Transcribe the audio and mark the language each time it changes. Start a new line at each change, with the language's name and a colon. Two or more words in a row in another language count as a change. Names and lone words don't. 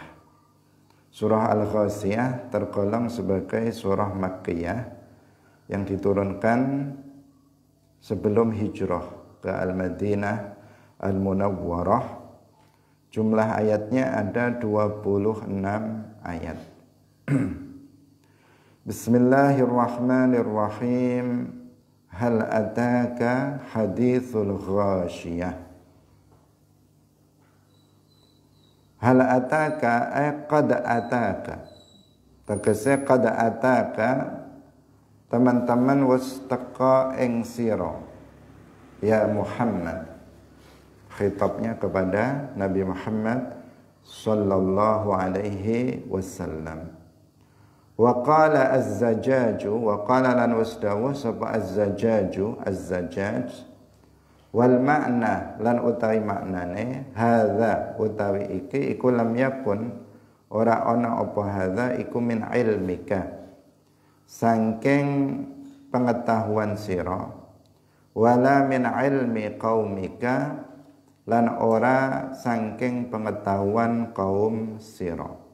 Indonesian: Surah Al-Ghasyiyah tergolong sebagai surah Makkiyah yang diturunkan sebelum hijrah ke Al-Madinah Al-Munawwarah. Jumlah ayatnya ada 26 ayat.
Arabic: Bismillahirrahmanirrahim. هل أتاك حديث الغاشية. هل أتاك قد أتاك.
Javanese: Tegese
Arabic: قد أتاك
Javanese: teman-teman wis teka ing sira ya Muhammad.
Indonesian: Khitabnya kepada Nabi Muhammad
Arabic: صلى الله عليه وسلم. وقال الزجاج وقال
Javanese: lan wasdawu sapa
Arabic: الزجاج الزجاج والمعنى
Javanese: lan utawi maknane hadza utawi iki iku
Arabic: لم يكن
Javanese: ora ana apa hadza iku
Arabic: من علمك
Javanese: saking pengetahuan sira
Arabic: ولا من علم قومك
Javanese: lan ora saking pengetahuan kaum sira.